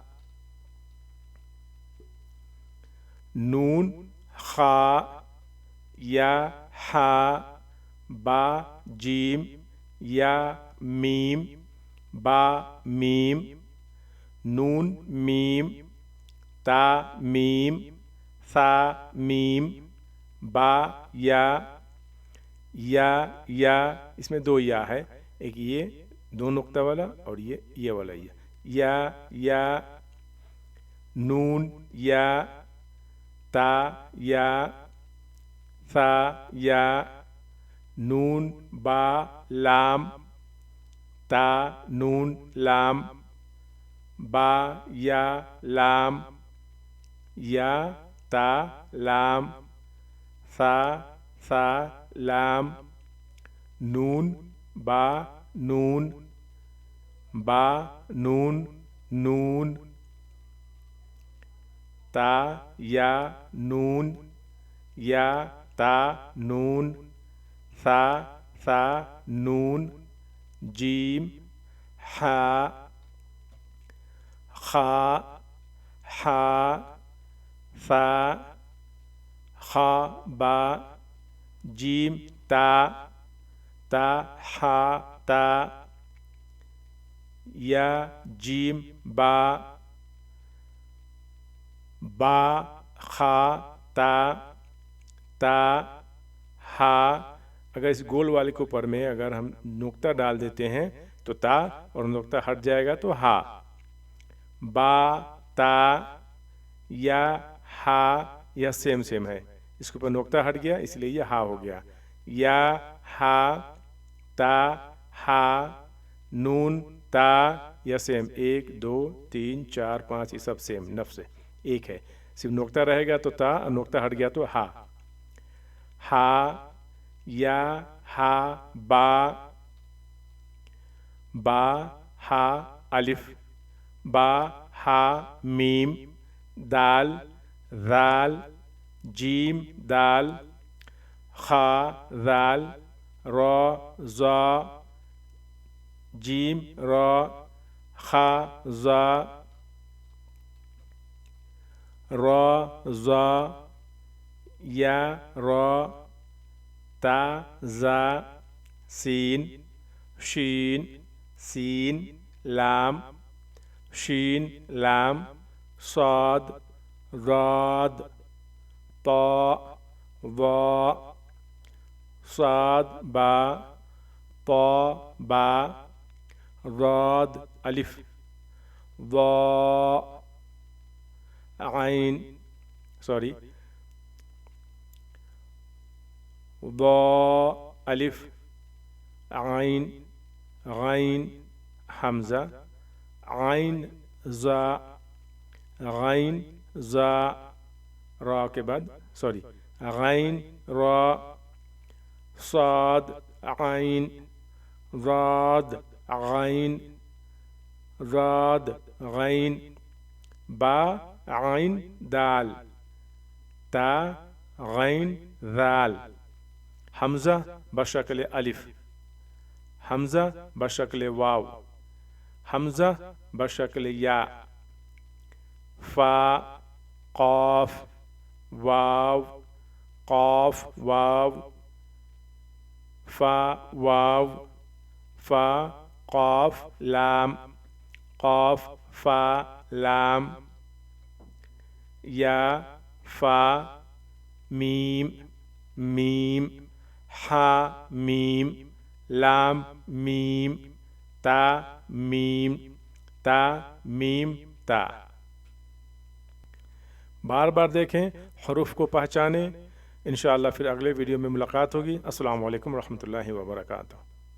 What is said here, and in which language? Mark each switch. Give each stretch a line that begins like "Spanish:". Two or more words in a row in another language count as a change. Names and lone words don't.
Urdu: نون خا، یا ہا، با جیم، یا میم، با میم، نون میم، تا میم، ثا میم، با یا، اس میں دو یا ہے، ایک یہ دو نقطہ والا اور یہ والا یا، نون یا، تا یا، ثا یا، نون با لام، تا نون لام، با یا لام، یا تا لام، ثا لام، نون با نون، با نون نون، تا یا نون، یا تا نون، ثا نون، جیم، ہا، خا، ہا، ثا، خا با، جیم تا، تا ہا تا، یا جیم با، با خا تا، تا ہا، اگر اس گول والے کے اوپر میں اگر ہم نقطہ ڈال دیتے ہیں تو تا، اور نقطہ ہٹ جائے گا تو ہا، با تا، یا ہا، یہ سیم ہے، اس کے اوپر نقطہ ہٹ گیا اس لیے یہ ہا ہو گیا، یا ہا، تا ہا، نون تا، یا سیم، 1 2 3 4 5 یہ سب سیم نفس ہے، ایک ہے، صرف نقطہ رہے گا تو تا، اور نقطہ ہٹ گیا تو ہا، ہا، یا ہا، با، با ہا الف، با ہا میم، دال، ذال، جیم دال، خا ذال، را زا، جیم را، خا زا، را زا، یا را، تا زا، سین، شین، سین، لام، شین لام، صاد، راد، طا، وا، صاد با، طا با، راد الف، ضا عین سوری ضا الف عین غین حمزہ عین زا غین زا را کے بعد سوری غین را صاد عین راد غین راد غین با عین دال تا غین ذال حمزہ بشکل الف حمزہ بشکل واو حمزہ بشکل یا فا قاف واو قاف واو فا واو فا قاف لام قاف فا لام یا فا میم میم ہا میم لام میم تا میم تا میم تا بار بار دیکھیں حروف کو پہچانیں انشاءاللہ پھر اگلے ویڈیو میں ملاقات ہوگی
Arabic: السلام علیکم ورحمۃ اللہ وبرکاتہ